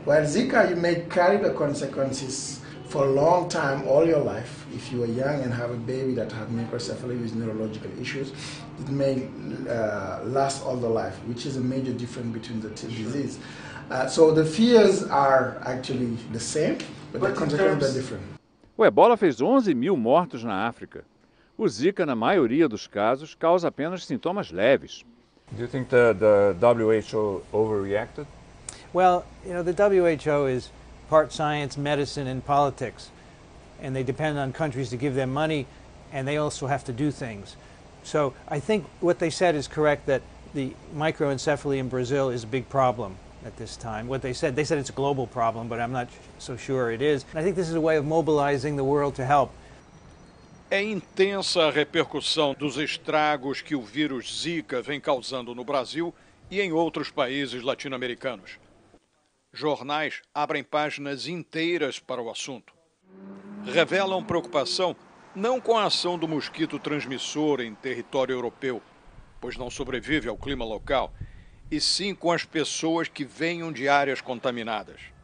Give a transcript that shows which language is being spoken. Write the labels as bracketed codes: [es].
[en] While Zika, you may carry the consequences for a long time, all your life. If you are young and have a baby that have microcephaly with neurological issues, it may last all the life, which is a major difference between the two diseases. So the fears are actually the same, but the consequences are different. [pt] O ebola fez 11.000 mortos na África. O Zika, na maioria dos casos, causa apenas sintomas leves. [en] Do you think the WHO overreacted? Well, you know, the WHO is part science, medicine, and politics. And they depend on countries to give them money, and they also have to do things. So I think what they said is correct, that the microencephaly in Brazil is a big problem at this time. What they said it's a global problem, but I'm not so sure it is. And I think this is a way of mobilizing the world to help. [pt] É intensa a repercussão dos estragos que o vírus Zika vem causando no Brasil e em outros países latino-americanos. Jornais abrem páginas inteiras para o assunto. Revelam preocupação não com a ação do mosquito transmissor em território europeu, pois não sobrevive ao clima local, e sim com as pessoas que venham de áreas contaminadas.